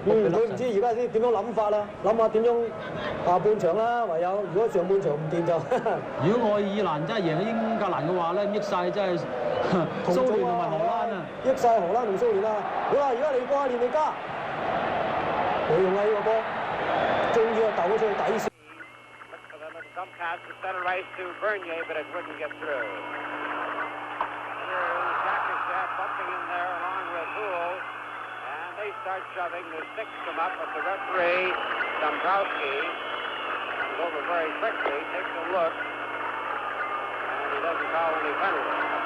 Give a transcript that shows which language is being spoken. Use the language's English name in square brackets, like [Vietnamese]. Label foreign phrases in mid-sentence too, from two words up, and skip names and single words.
[Cantonese] 佢唔知而家先點樣諗法啦，諗下點樣下半場啦，唯有如果上半場唔掂就如果愛爾蘭真係贏咗英格蘭嘅話咧，益晒真係蘇聯同埋荷蘭啊！益晒荷蘭同蘇聯啦！好啦，而家嚟過下連尼加，冇用啊呢個波，終於啊鬥咗出去底線。 [English] They start shoving. The sticks come up, but the referee, Dombrowski, comes over very quickly, takes a look, and he doesn't call any penalty.